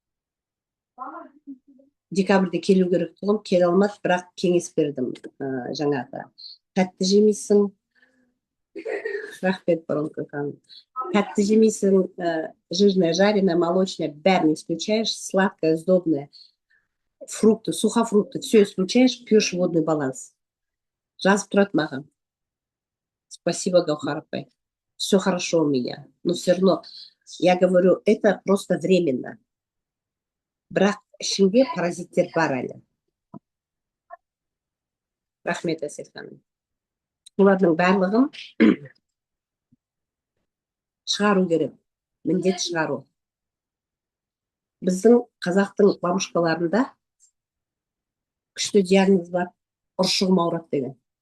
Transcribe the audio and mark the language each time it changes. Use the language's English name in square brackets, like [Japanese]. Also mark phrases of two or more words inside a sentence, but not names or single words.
[Kazakh] Декабрьде келу керек тұғым, келе алмады, бірақ кеңес бердім. Жаңағы тәтті жемейсің, рахмет Бронко ханым. Тәтті жемейсің, [Russian] жирное, жареное, молочное, [Kazakh] бәрін исключаешь, [Russian] сладкое, сдобное, фрукты, сухофрукты, все исключаешь, пьешь водный баланс. [Kazakh] Жазып тұрады маған. Спасибо, Гаухар апай. [Russian] Все хорошо у меня. Но все равно, я говорю, это просто временно. [Kazakh] Бірақ ішінде паразиттер бар әлі. Рахмет, Әсел ханым. Олардың барлығын шығару керек. Міндет шығару. Біздің қазақтың бабушкаларында күшті диагноз бар, ұршығым ауырады деген.